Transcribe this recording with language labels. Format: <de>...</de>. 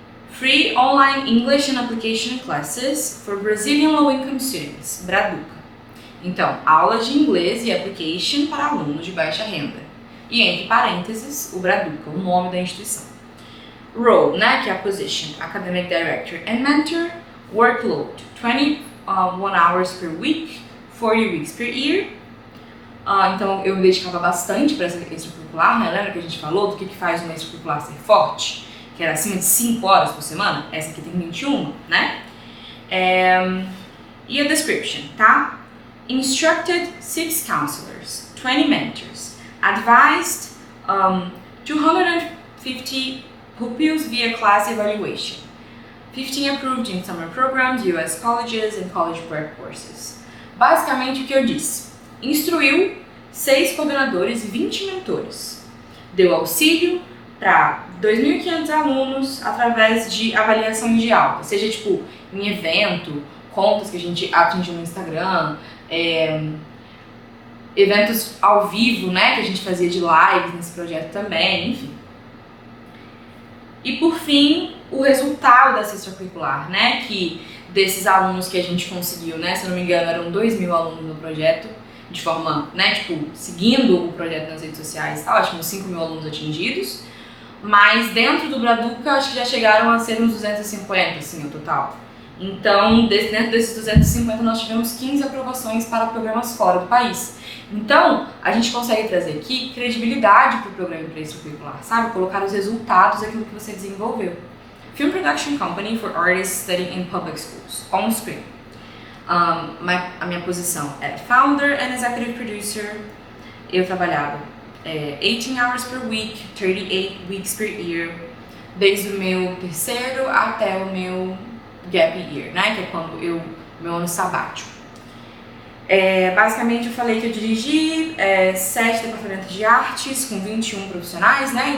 <en>Free Online English and Application Classes for Brazilian Low-Income Students, Braduca.</en> <pt>Então, aulas de inglês e application para alunos de baixa renda. E entre parênteses, o Braduca, o nome da instituição.</pt> <en>Role, né, que é a position, Academic Director and Mentor. Workload, 21 hours per week, 40 weeks per year.</en> <pt>Então, eu me dedicava bastante para essa extracurricular, né? Lembra que a gente falou do que faz uma extracurricular ser forte? Que era acima de 5 horas por semana? Essa aqui tem 21, né? E a description, tá?</pt> <en>Instructed 6 counselors, 20 mentors, advised 250 pupils via class evaluation, 15 approved in summer programs, US colleges and college prep courses.</en> <pt>Basicamente o que eu disse, instruiu 6 coordenadores e 20 mentores, deu auxílio para 2.500 alunos através de avaliações de alta, seja tipo em evento, contas que a gente atingiu no Instagram, eventos ao vivo, né, que a gente fazia de lives nesse projeto também, enfim. E por fim, o resultado dessa extracurricular, né, que desses alunos que a gente conseguiu, né, se eu não me engano eram 2.000 alunos no projeto, de forma, né, tipo, seguindo o projeto nas redes sociais e tal, acho que uns 5 mil alunos atingidos, mas dentro do Braduca acho que já chegaram a ser uns 250, assim, o total. Então, dentro desses 250 nós tivemos 15 aprovações para programas fora do país. Então, a gente consegue trazer aqui credibilidade para o programa extracurricular, sabe? Colocar os resultados daquilo que você desenvolveu.</pt> <en>Film Production Company for Artists Studying in Public Schools, on screen.</en> <pt>A minha posição era</pt> <en>Founder and Executive Producer.</en> <pt>Eu trabalhava</pt> <en>18 hours per week, 38 weeks per year,</en> <pt>desde o meu terceiro até o meu gap year, né? Que é quando meu ano sabático. Basicamente eu falei que eu dirigi 7 departamentos de artes com 21 profissionais, né?</pt>